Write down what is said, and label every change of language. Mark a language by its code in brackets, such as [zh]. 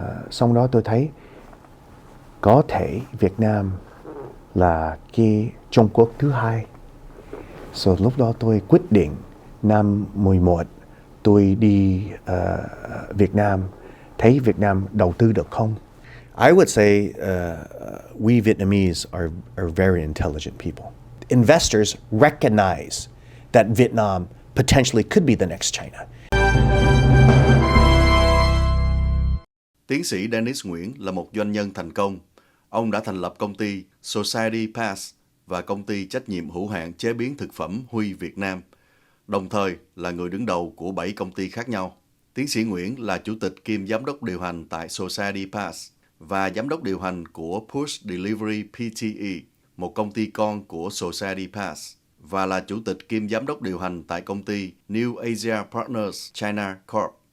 [vi] Xong đó tôi thấy có thể Việt Nam là cái Trung Quốc thứ hai. So lúc đó tôi quyết định năm 11 tôi đi Việt Nam, thấy Việt Nam đầu tư được không. [en] I would say we Vietnamese are very intelligent people. Investors recognize that Vietnam potentially could be the next China. [vi] Tiến sĩ Dennis Nguyễn là một doanh nhân thành công. Ông đã thành lập công ty Society Pass và công ty trách nhiệm hữu hạn chế biến thực phẩm Huy Việt Nam, đồng thời là người đứng đầu của 7 công ty khác nhau. Tiến sĩ Nguyễn là chủ tịch kiêm giám đốc điều hành tại Society Pass và giám đốc điều hành của Push Delivery Pte, một công ty con của Society Pass, và là chủ tịch kiêm giám đốc điều hành tại công ty New Asia Partners China Corp.